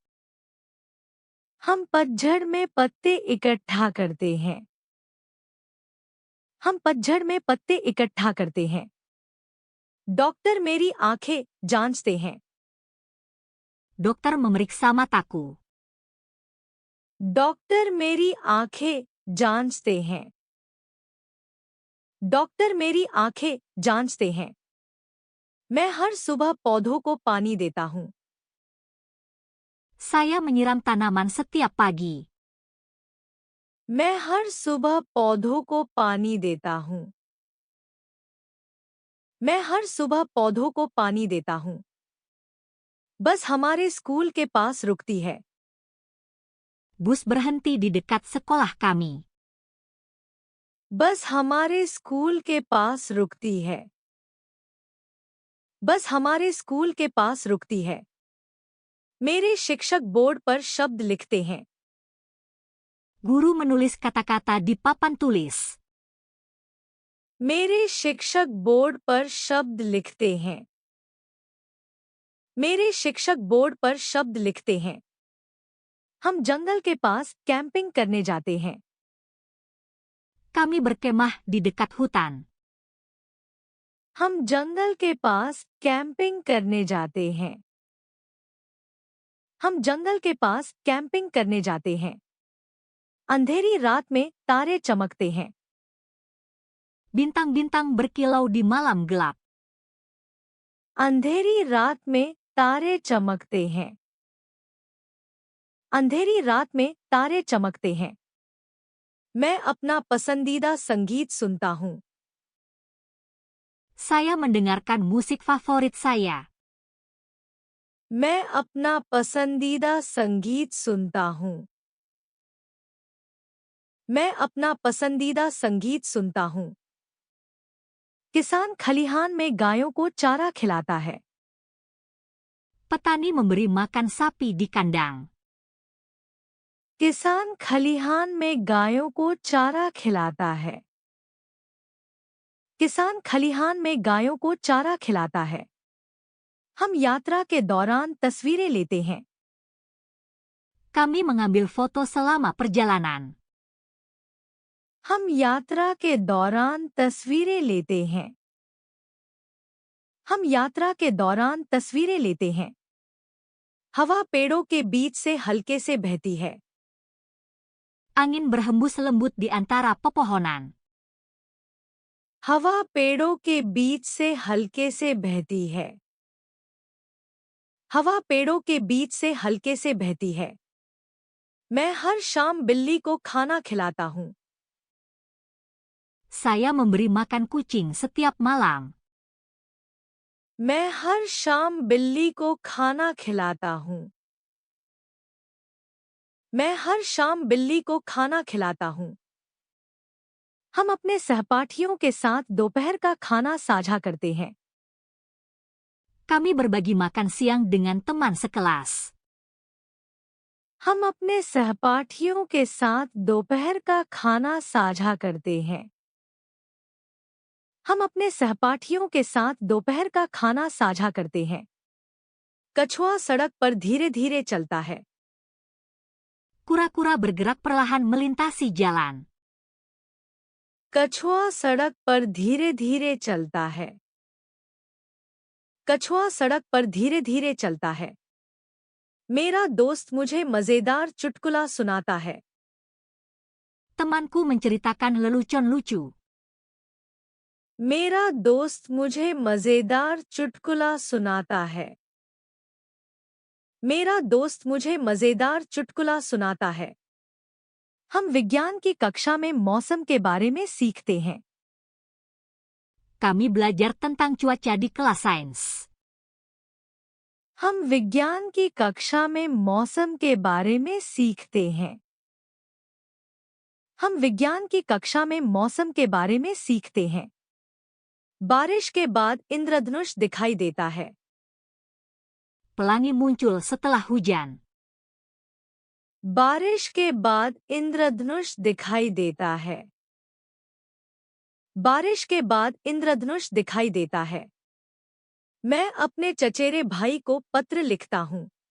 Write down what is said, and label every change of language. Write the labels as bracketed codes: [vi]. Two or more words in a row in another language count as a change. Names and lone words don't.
[hi] हम पतझड़ में पत्ते इकट्ठा करते हैं। हम पतझड़ में पत्ते इकट्ठा करते हैं। डॉक्टर मेरी आंखें जांचते हैं। [id] Dokter memeriksa mataku. [hi] डॉक्टर मेरी आंखें जांचते हैं। डॉक्टर मेरी आंखें जांचते हैं। मैं हर सुबह पौधों को पानी देता हूँ। [id] Saya menyiram tanaman setiap pagi. [hi] मैं हर सुबह पौधों को पानी देता हूँ। मैं हर सुबह पौधों को पानी देता हूँ। बस हमारे स्कूल के पास रुकती है। [id] Bus berhenti di dekat sekolah kami. [hi] बस हमारे स्कूल के पास रुकती है। बस हमारे स्कूल के पास रुकती है। मेरे शिक्षक बोर्ड पर शब्द लिखते हैं। [id] Guru menulis kata-kata di papan tulis. [hi] मेरे शिक्षक बोर्ड पर शब्द लिखते हैं। मेरे शिक्षक बोर्ड पर शब्द लिखते हैं। हम जंगल के पास कैंपिंग करने जाते हैं। [id] Kami berkemah di dekat hutan. [hi] हम जंगल के पास कैंपिंग करने जाते हैं। हम जंगल के पास कैंपिंग करने जाते हैं। अंधेरी रात में तारे चमकते हैं। [id] Bintang-bintang berkilau di malam gelap. [hi] अंधेरी रात में तारे चमकते हैं। अंधेरी रात में तारे चमकते हैं। मैं अपना पसंदीदा संगीत सुनता हूँ। [id] Saya mendengarkan musik favorit saya. [hi] मैं अपना पसंदीदा संगीत सुनता हूँ। मैं अपना पसंदीदा संगीत सुनता हूँ। किसान खलिहान में गायों को चारा खिलाता है। [id] Petani memberi makan sapi di kandang. [hi] किसान खलिहान में गायों को चारा खिलाता है। किसान खलिहान में गायों को चारा खिलाता है। हम यात्रा के दौरान तस्वीरें लेते हैं। [id] Kami mengambil foto selama perjalanan. [hi] हम यात्रा के दौरान तस्वीरें लेते हैं। हम यात्रा के दौरान तस्वीरें लेते हैं। हवा पेड़ों के बीच से हल्के से बहती है। [id] Angin berhembus lembut di antara pepohonan. [hi] हवा पेड़ों के बीच से हल्के से बहती है। हवा पेड़ों के बीच से हल्के से बहती है। मैं हर शाम बिल्ली को खाना खिलाता हूँ। [id] Saya memberi makan kucing setiap malam. [hi] मैं हर शाम बिल्ली को खाना खिलाता हूँ। मैं हर शाम बिल्ली को खाना खिलाता हूँ। हम अपने सहपाठियों के साथ दोपहर का खाना साझा करते हैं। [id] Kami berbagi makan siang dengan teman sekelas. [hi] हम अपने सहपाठियों के साथ दोपहर का खाना साझा करते हैं। हम अपने सहपाठियों के साथ दोपहर का खाना साझा करते हैं। कछुआ सड़क पर धीरे-धीरे चलता है। [id] Kura-kura bergerak perlahan melintasi jalan. [hi] कछुआ सड़क पर धीरे-धीरे चलता है। कछुआ सड़क पर धीरे-धीरे चलता है। मेरा दोस्त मुझे मजेदार चुटकुला सुनाता है। [id] Temanku menceritakan lelucon lucu. [hi] मेरा दोस्त मुझे मजेदार चुटकुला सुनाता है। मेरा दोस्त मुझे मजेदार चुटकुला सुनाता है। हम विज्ञान की कक्षा में मौसम के बारे में सीखते हैं। [id] Kami belajar tentang cuaca di kelas sains. [hi] हम विज्ञान की कक्षा में मौसम के बारे में सीखते हैं। हम विज्ञान की कक्षा में मौसम के बारे में सीखते हैं। बारिश के बाद इंद्रधनुष दिखाई देता है। [id] Pelangi muncul setelah hujan. [hi] बारिश के बाद इंद्रधनुष दिखाई देता है। बारिश के बाद इंद्रधनुष दिखाई देता है। मैं अपने चचेरे भाई को पत्र लिखता हूँ।